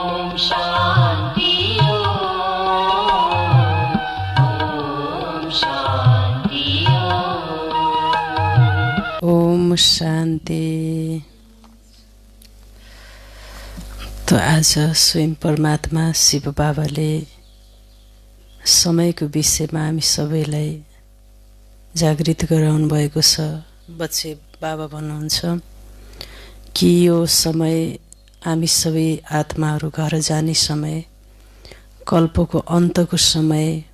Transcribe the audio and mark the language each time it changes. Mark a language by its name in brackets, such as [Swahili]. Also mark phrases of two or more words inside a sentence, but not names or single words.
[Nepali] शान्ति ओम शान्ति। तो आज स्वयं परमात्मा शिव बाबाले समयको विषयमा हामी सबैलाई जागृत गराउनु भएको छ। बच्चे बाबा भन्नुहुन्छ कि यो समय हामी सबै आत्माहरू घर जाने समय, कल्पको अन्तको समय,